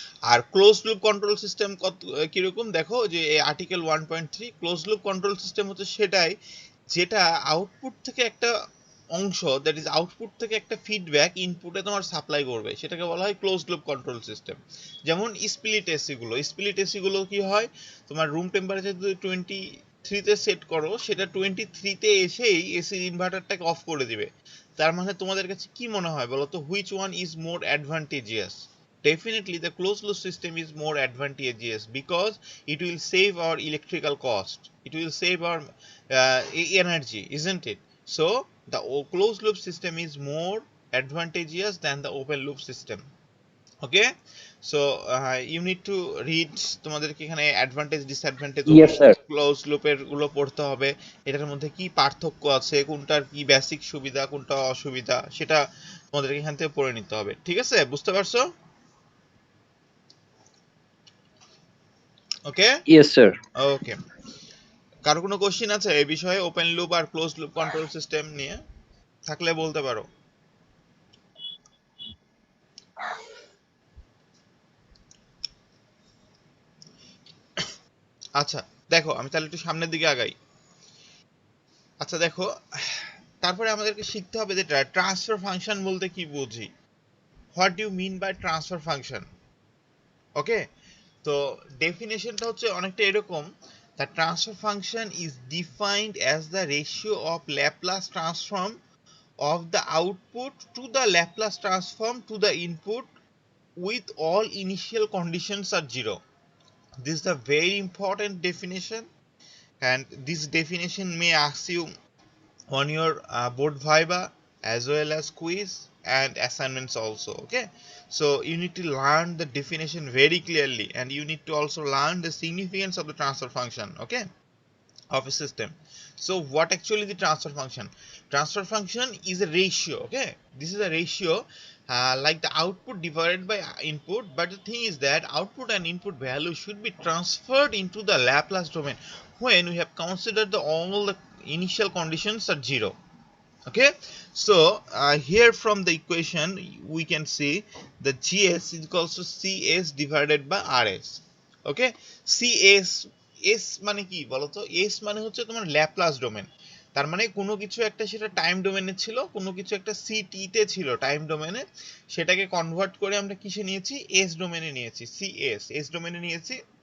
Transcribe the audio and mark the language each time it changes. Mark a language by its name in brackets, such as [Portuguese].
[Bangla] আর close loop control system কত কিরকম দেখো, যে article 1.3 close loop control system হচ্ছে সেটাই যেটা আউটপুট থেকে একটা অংশ, দ্যাট ইজ আউটপুট থেকে একটা ফিডব্যাক ইনপুটে তোমার সাপ্লাই করবে, সেটাকে বলা হয় ক্লোজ লুপ কন্ট্রোল সিস্টেম। যেমন স্প্লিট এসি গুলো কি হয়, তোমার রুম টেম্পারেচার যদি 23 তে সেট করো, সেটা 23 তে এসেই এসির ইনভার্টারটাকে অফ করে দিবে। তার মানে তোমাদের কাছে কি মনে হয় বলো তো, [English] Which one is more advantageous? Definitely the closed loop system is more advantageous because it will save our electrical cost, it will save our energy, isn't it? So the closed loop system is more advantageous than the open loop system. Okay, so you need to read, [Bangla] তোমাদেরকে এখানে advantage disadvantage [English] Yes, sir. [Bangla] Close লুপের গুলো পড়তে হবে, এটার মধ্যে কি পার্থক্য আছে, কোনটার কি বেসিক সুবিধা কোনটা অসুবিধা সেটা তোমাদেরকে এখান থেকে পড়ে নিতে হবে। ঠিক আছে, বুঝতে পারছো? [English] Okay Yes, sir. [Bangla] ওকে, কারো কোনো কোশ্চেন আছে এই বিষয়ে, ওপেন লুপ আর ক্লোজ লুপ কন্ট্রোল সিস্টেম নিয়ে? থাকলে বলতে পারো। আচ্ছা দেখো, আমি তাহলে একটু সামনের দিকে আগাই। আচ্ছা দেখো, তারপরে আমাদেরকে শিখতে হবে যে ট্রান্সফার ফাংশন বলতে কি বুঝি, [English] What do you mean by transfer function. Okay, তো ডেফিনেশনটা হচ্ছে অনেকটা এরকম, the transfer function is defined as the ratio of Laplace transform of the output to the Laplace transform to the input with all initial conditions are 0. This is a very important definition, and this definition may ask you on your board viva as well as quiz and assignments also. Okay, so you need to learn the definition very clearly, and you need to also learn the significance of the transfer function, okay, of a system. So what actually the transfer function? Transfer function is a ratio, okay, this is a ratio like the output divided by input, but the thing is that output and input value should be transferred into the Laplace domain when we have considered all the initial conditions are 0. Okay, so here from the equation we can see the GS is equals to CS divided by RS. [Bangla] Okay, CS S মানে কি বলতো, S মানে হচ্ছে তোমার Laplace domain. তার মানে কোনো কিছু একটা সেটা টাইম ডোমেনে ছিল, কোনো কিছু একটা সিটি তে ছিল টাইম ডোমেনে, সেটাকে কনভার্ট করে আমরা কিসে নিয়েছি, এস ডোমেনে নিয়েছি, সিএস এস ডোমেনে নিয়েছি।